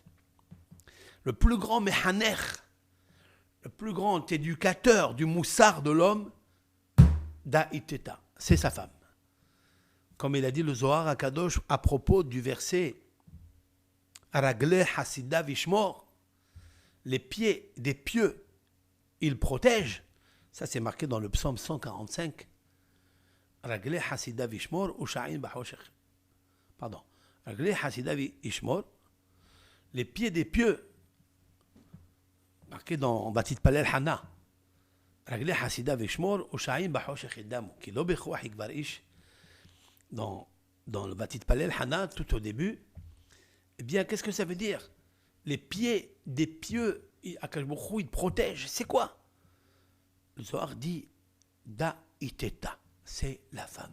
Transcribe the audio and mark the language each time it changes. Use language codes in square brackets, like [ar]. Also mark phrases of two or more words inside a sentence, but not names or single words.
[fr] Le plus grand mehaner, le plus grand éducateur du moussard de l'homme, Da'iteta, c'est sa femme. Comme il a dit le Zohar HaKadosh à propos du verset [he] רגלי חסידיו ישמור, [fr] les pieds des pieux, il protège. Ça, c'est marqué dans le psaume 145. [he] רגלי חסידיו ישמור ורשעים בחושך. Pardon. רגלי חסידיו ישמור, [fr] les pieds des pieux, marqué dans Batit Palel Hana. [he] רגלי חסידיו ישמור ורשעים בחושך ידמו. כי לא בכח יגבר איש. [fr] Dans le Batit Palel Hana, tout au début, eh bien, qu'est-ce que ça veut dire? Les pieds des pieux, [he] הקדוש ברוך הוא, [fr] il protège. C'est quoi? Le Zohar dit Da'iteta, c'est la femme.